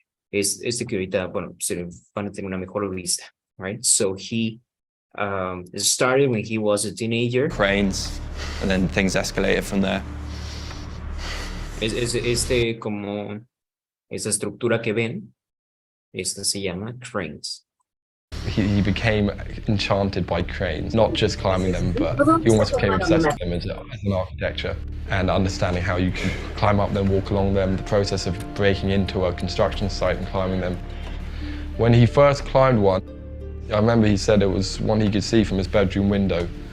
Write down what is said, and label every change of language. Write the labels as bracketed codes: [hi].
[es] Este que ahorita, bueno, se van a tener una mejor vista, right? [en] So he started when he was a teenager. Cranes, and then things escalated from there. [es] Como esa estructura que ven, esta se llama cranes. [en] He became enchanted by cranes, not just climbing them, but he almost became obsessed with them as an architecture and understanding how you can climb up them, walk along them, the process of breaking into a construction site and climbing them. When he first climbed one, I remember he said it was one he could see from his bedroom window.